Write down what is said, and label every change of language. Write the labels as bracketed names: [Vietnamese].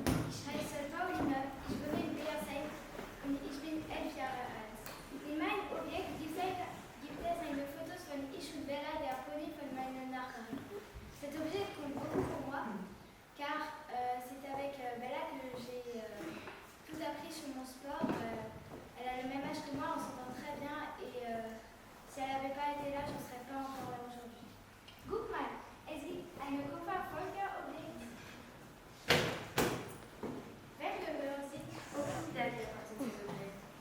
[German] Ich heiße Pauline, ich wohne in Beersheim und ich bin 11 Jahre alt. In meinem Objekt gibt es eine Fotos von ich und Bella, der Pony von meiner Nachbarin. [French] Cet objet compte beaucoup pour moi, car c'est avec Bella que j'ai tout appris sur mon sport. Elle a le même âge que moi, on s'entend très bien et si elle n'avait pas été là, je ne serais pas encore là aujourd'hui. [German] Guck mal, es gibt eine Kupferfolgeobjekt. Wem gehören sie? Der gehört zu diesem Objekt.